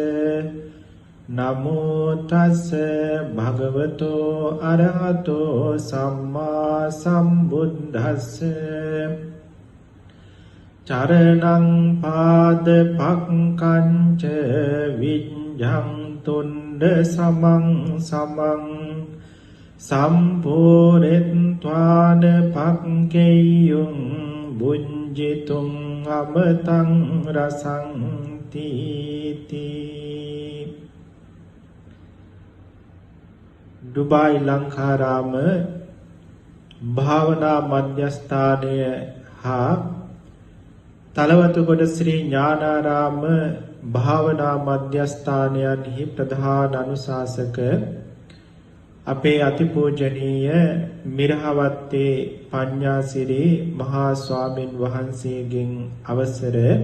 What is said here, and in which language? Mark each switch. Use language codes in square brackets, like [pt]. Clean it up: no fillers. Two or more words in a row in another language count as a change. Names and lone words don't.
[pi] නමෝ තස් භගවතෝ අරහතෝ සම්මා සම්බුද්දස්ස චරණං පාද පක්ඛංච විඤ්ඤාන්තුණ්ඩ සමං සමං සම්පෝරෙත්වාන පක්ඛේයුං බුඤ්ජිතුං අමතං රසං තීති. [si] ඩුබායි ලංකාරාම භාවනා මධ්‍යස්ථානය හා තලවතුගොඩ ශ්‍රී ඥානාරාම භාවනා මධ්‍යස්ථානයන්හි ප්‍රධාන අනුශාසක අපේ අතිපූජනීය මිරහවත්තේ පඤ්ඤාසිරි මහා ස්වාමින් වහන්සේගෙන් අවසර